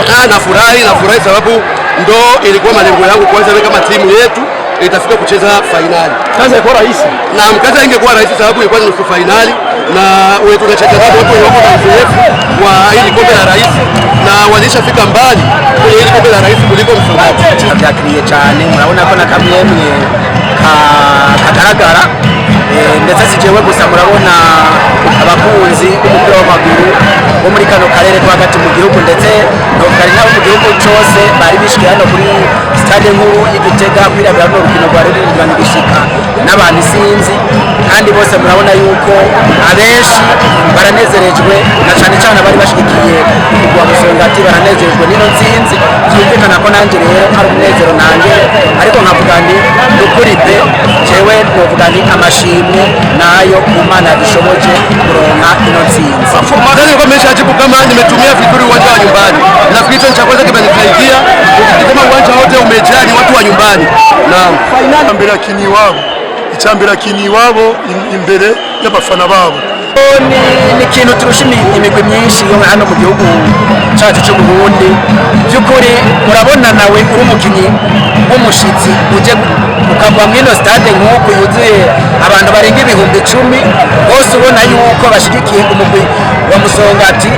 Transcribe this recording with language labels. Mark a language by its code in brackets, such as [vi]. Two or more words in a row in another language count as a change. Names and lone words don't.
[sw] nafurahi sababu ndo ilikuwa malengo yangu kwanza kama timu yetu itafika kucheza finali. Kazi ilikuwa rahisi. Naam, kazi ingekuwa rahisi sababu ilikuwa ni nusu finali na wetu tunacheza hapo wako na uzoefu wa hili kombe la rais na walishafika mbali kwenye hili kombe la rais kuliko Msongati. [rn] Byakiriye cyane murabona ko nakamwemwe kagaragara ndetse sijewe gusa murabona abakunzi b'umupira w'amaguru bo muri kano karere twagati mu gihugu ndetse n'okari nabo mu gihugu cyose bari bishwe hano kuri stade nkuru y'Igitega kwirabira no rukino rwa rurimi gishika n'abantu isinzi kandi bose murabona yuko abenshi baranezerejwe na cyane cyane bari bashigikiye kugwa Musongati baranezerejwe n'ino nsinzi byumvikana ko nanjye rero ari umunezero nanjye ariko nkavuga nti ukuri pe jewe novuga nti amashimwe nayo Imana yadushoboje kuronka ino nsinzi. [sw] Magari kwa nimeshajibu kama nimetumia vizuri uwanja wa nyumbani. Nafikiri cha kwanza kimenisaidia ukitazama uwanja wote umejaa ni watu wa nyumbani. Naam. [rn] Icyambere kini iwabo imbere y'abafana babo. Ni ikintu turusha imigwi myinshi yo hano mu gihugu cyacu cy'u Burundi. Byukuri murabona nawe uri umukinyi w'umushitsi uje ukava mwino stade nk'uko yuzuye abantu barenga ibihumbi 10 bose ubona yuko bashigikiye umugwi wa Musongati.